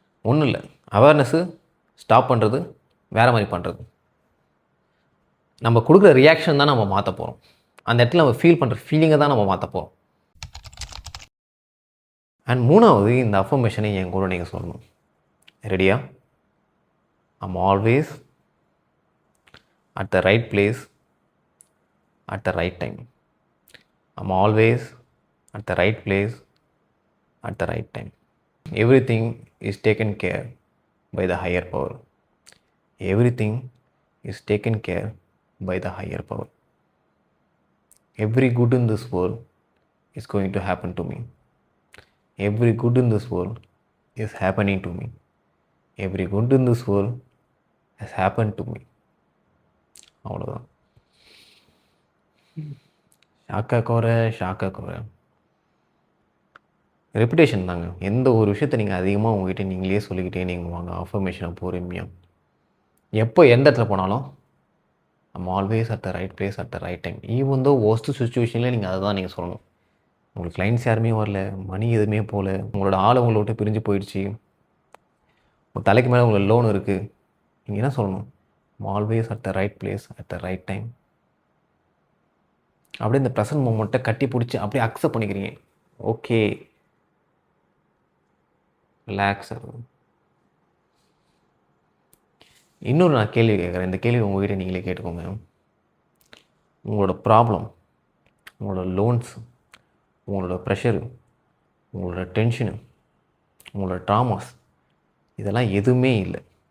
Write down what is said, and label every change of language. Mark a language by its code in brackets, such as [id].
[ta] ஒன்றும் இல்லை, awareness stop பண்ணுறது, வேறு மாதிரி பண்ணுறது. நம்ம கொடுக்குற ரியாக்ஷன் தான் நம்ம மாற்ற போகிறோம். அந்த இடத்துல நம்ம ஃபீல் பண்ணுற ஃபீலிங்கை தான் நம்ம மாற்ற போகிறோம். அண்ட் 3வது, இந்த அஃபர்மேஷனை என் கூட நீங்கள் சொல்லணும். ரெடியா? [en] I'm always at the right place at the right time. I'm always at the right place at the right time. Everything is taken care by the higher power. Everything is taken care by the higher power. Every good in this world is going to happen to me. Every good in this world is happening to me. Every good in this world has happened to me. [ta] அவ்வளோதான். ஷாக்கா கோரை ஷாக்கா கோரை. Reputation தாங்க. எந்த ஒரு விஷயத்தை நீங்கள் அதிகமாக உங்ககிட்ட நீங்களே சொல்லிக்கிட்டே நீங்கள் வாங்க. அஃபர்மேஷனை பொறுமையாக எப்போ எந்த இடத்துல போனாலும் [en] I'm always at the right place at the right time. [ta] Even though worst சுச்சுவேஷனில் நீங்கள் அதை தான் நீங்கள் சொல்லணும். உங்களுக்கு கிளைண்ட்ஸ் யாருமே வரல, மணி எதுவுமே போகல, உங்களோட ஆள் உங்களை விட்டு பிரிஞ்சு போயிடுச்சு, உங்கள் தலைக்கு மேலே உங்களுக்கு லோன் இருக்குது, நீங்கள் என்ன சொல்லணும்? [en] I'm always at the right place at the right time. [ta] அப்படியே இந்த ப்ரெசன்ட் மூமெண்ட்டை கட்டி பிடிச்சி அப்படியே அக்செப்ட் பண்ணிக்கிறீங்க. Okay, relax. இன்னொரு நான் கேள்வி கேட்குறேன். இந்த கேள்வி உங்கள்கிட்ட நீங்களே கேட்டுக்கோங்க. உங்களோட ப்ராப்ளம், உங்களோட லோன்ஸ், உங்களோட ப்ரெஷரு, உங்களோட டென்ஷனு, உங்களோட ட்ராமாஸ், இதெல்லாம் எதுவுமே இல்லை.